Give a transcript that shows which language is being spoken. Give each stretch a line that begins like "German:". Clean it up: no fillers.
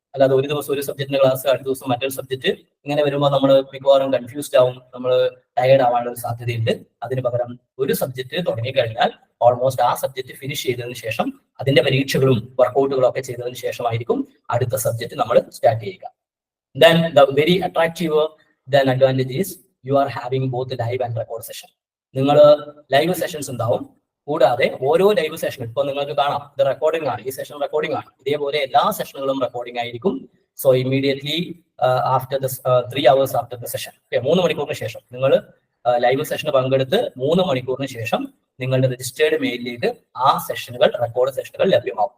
Malayalam: അല്ലാതെ ഒരു ദിവസം ഒരു സബ്ജക്റ്റിന്റെ ക്ലാസ്, അടുത്ത ദിവസം മറ്റൊരു സബ്ജക്ട്, ഇങ്ങനെ വരുമ്പോൾ നമ്മൾ മിക്കവാറും കൺഫ്യൂസ്ഡ് ആവും, നമ്മൾ ടയർഡ് ആവാനുള്ള ഒരു സാധ്യതയുണ്ട്. അതിന് പകരം ഒരു സബ്ജക്ട് തുടങ്ങിക്കഴിഞ്ഞാൽ ഓൾമോസ്റ്റ് ആ സബ്ജക്ട് ഫിനിഷ് ചെയ്തതിനു ശേഷം അതിന്റെ പരീക്ഷകളും വർക്കൗട്ടുകളും ഒക്കെ ചെയ്തതിനു ശേഷമായിരിക്കും അടുത്ത സബ്ജക്ട് നമ്മൾ സ്റ്റാർട്ട് ചെയ്യുക.
English: Then the very attractive advantage is you are having both live and record session.
Malayalam: നിങ്ങൾ ലൈവ് സെഷൻസ് ഉണ്ടാവും. കൂടാതെ ഓരോ ലൈവ് സെഷൻ ഇപ്പൊ നിങ്ങൾക്ക് കാണാം, ഇത് റെക്കോർഡിംഗ് ആണ്, ഈ സെഷൻ റെക്കോർഡിംഗ് ആണ്. ഇതേപോലെ എല്ലാ സെഷനുകളും റെക്കോർഡിംഗ് ആയിരിക്കും.
English: so immediately after the 3 hours after the session,
Malayalam: 3 മണിക്കൂറിന് ശേഷം നിങ്ങൾ ലൈവ് സെഷന് പങ്കെടുത്ത് 3 മണിക്കൂറിന് ശേഷം നിങ്ങളുടെ രജിസ്റ്റേർഡ് മെയിലിലേക്ക് ആ സെഷനുകൾ, റെക്കോർഡ് സെഷനുകൾ ലഭ്യമാവും.